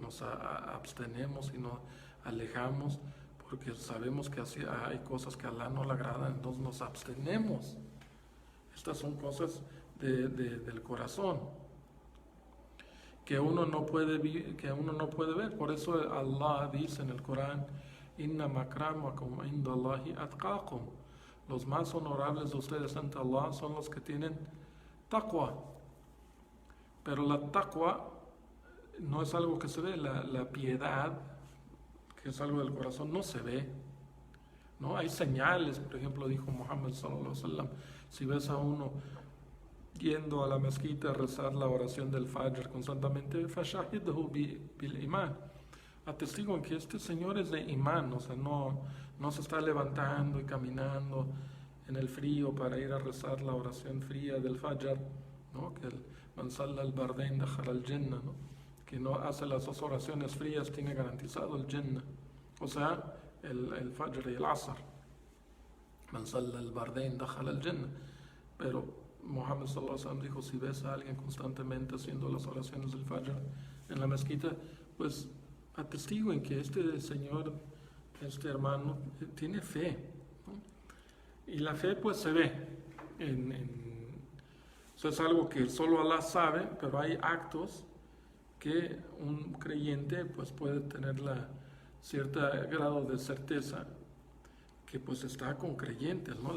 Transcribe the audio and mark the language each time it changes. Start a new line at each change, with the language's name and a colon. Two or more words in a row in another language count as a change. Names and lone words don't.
Spanish: Nos abstenemos y nos alejamos porque sabemos que así hay cosas que a Allah no le agradan, entonces nos abstenemos. Estas son cosas del corazón que uno no puede ver. Por eso Allah dice en el Corán,
Arabic: إنما أكرمكم عند الله أتقاكم,
Spanish: los más honorables de ustedes ante Allah son los que tienen taqwa. Pero la taqwa no es algo que se ve, la piedad, que es algo del corazón, no se ve, ¿no? Hay señales. Por ejemplo, dijo Muhammad
Arabic: صلى الله عليه وسلم,
Spanish: si ves a uno yendo a la mezquita a rezar la oración del Fajr constantemente,
Arabic: فاشهدوا بالإيمان,
Spanish: atestiguen que este señor es de imán, o sea, no se está levantando y caminando en el frío para ir a rezar la oración fría del Fajr, ¿no? Que el
Arabic: من صلى البردين دخل الجنة,
Spanish: ¿no? Que no hace las dos oraciones frías tiene garantizado el Jannah, o sea, el Fajr y el Asr.
Arabic: من صلى البردين دخل الجنة.
Spanish: Pero Muhammad
Arabic: صلى الله عليه وسلم
Spanish: dijo, si ves a alguien constantemente haciendo las oraciones del Fajr en la mezquita, pues atestiguen que este señor, este hermano, tiene fe, ¿no? Y la fe pues se ve Eso es algo que solo Allah sabe, pero hay actos que un creyente pues puede tener cierto grado de certeza que pues está con creyentes, ¿no?